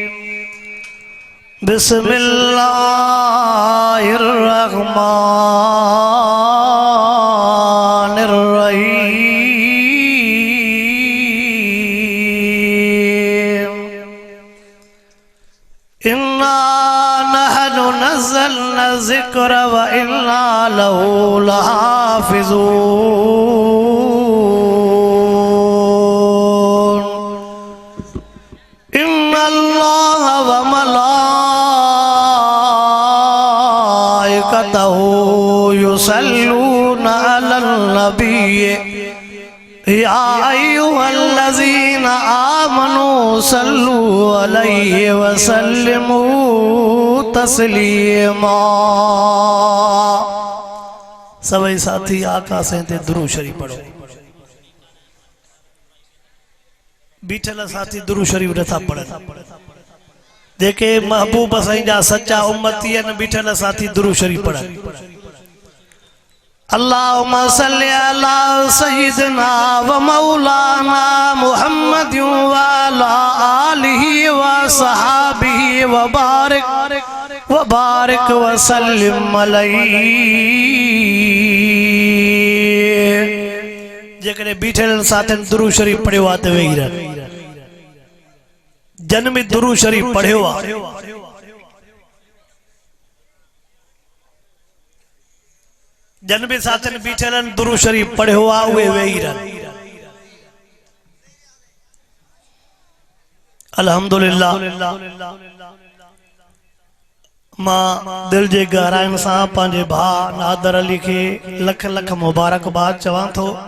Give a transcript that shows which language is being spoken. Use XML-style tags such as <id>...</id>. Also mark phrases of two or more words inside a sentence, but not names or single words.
<ar>بسم الله الرحمن الرحيم إنا نحن نزلنا الذكر وإنا له لحافظون إن الله وملائكته يصلون على النبي يا أيها الذين آمنوا صلوا عليه وسلموا</ar> <sd>तस्लीमा सभी साथी आका से ते दुरूद शरीफ पढ़ो बीठल साथी दुरूद शरीफ नथा पढ़न जेके महबूब साईं जा सच्चा उम्मती न बीठल साथी दुरूद शरीफ पढ़न</sd> <ar>اللهم صل على سيدنا ومولانا محمد وعلى آله وصحبه وبارك وسلم عليه</ar> <sd>जेकॾहिं बीठल साथन दुरूद शरीफ पढ़ियो आहे त वेही रह जन में दुरूद शरीफ पढ़ियो आहे जन में साथन बीठलन दुरूद शरीफ पढ़ियो आहे उहे वेही रह अल्हम्दुलिल्लाह मां दिल जे गहराइन सां पंहिंजे भाउ नादर अली खे लख लख मुबारकबाद चवां थो</sd>